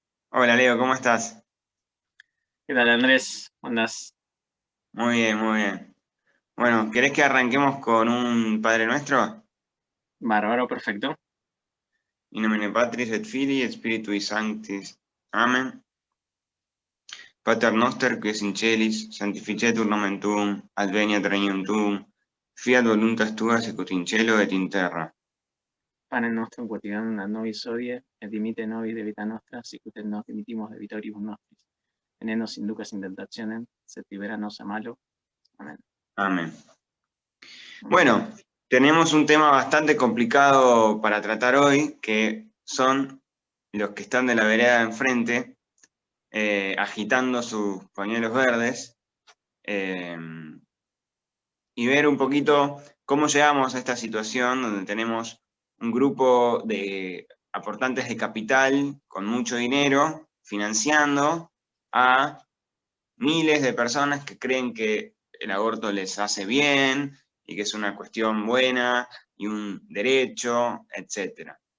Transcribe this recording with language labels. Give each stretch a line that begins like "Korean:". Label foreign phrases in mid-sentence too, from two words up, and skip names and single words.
Spanish: Hola Leo, ¿cómo estás? ¿Qué tal, Andrés? ¿Cómo andás? Muy bien, muy bien. Bueno, ¿querés que arranquemos con un Padre Nuestro? Bárbaro, perfecto.
Latin: In nomine Patris et Filii et Spiritui Sanctis. Amen. Pater noster qui es in celis, sanctificetur nomen tuum, adveniat regnum tuum, fiat voluntas tua sicut in cielo et in terra. Pane nostrum quotidianum ad nobis hodie, et dimite nobis debita nostra, sicut et nos dimitimos debitoribus nostris. Et ne nos inducas in tentationem, sed libera nos a malo.
Spanish: Amén. Amén. Muy bien. Bueno, tenemos un tema bastante complicado para tratar hoy, que son los que están de la vereda de enfrente, agitando sus pañuelos verdes. eh, y ver un poquito cómo llegamos a esta situación donde tenemos un grupo de aportantes de capital con mucho dinero financiando a miles de personas que creen que el aborto les hace bien y que es una cuestión buena y un derecho, etc.